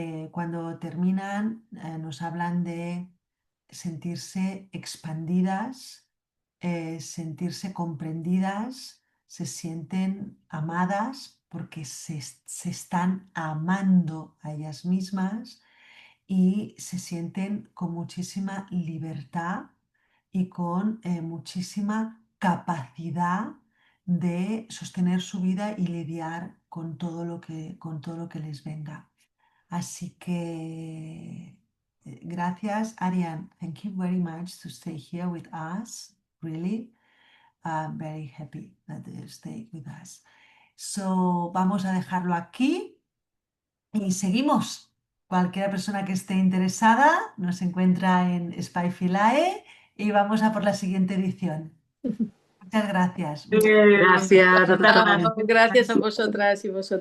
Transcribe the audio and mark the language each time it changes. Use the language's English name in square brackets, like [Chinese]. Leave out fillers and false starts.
[Spanish] cuando terminan nos hablan de sentirse expandidas, sentirse comprendidas, se sienten amadas porque se están amando a ellas mismas y se sienten con muchísima libertad y con muchísima capacidad de sostener su vida y lidiar con todo lo que les venga. Así que gracias, Ariane. [English] Thank you very much to stay here with us. Really, I'm very happy that you stay with us. [Spanish] So, vamos a dejarlo aquí y seguimos. Cualquier persona que esté interesada nos encuentra en Spyfilae y vamos a por la siguiente edición. Muchas gracias. Gracias. Gracias a vosotras y vosotros.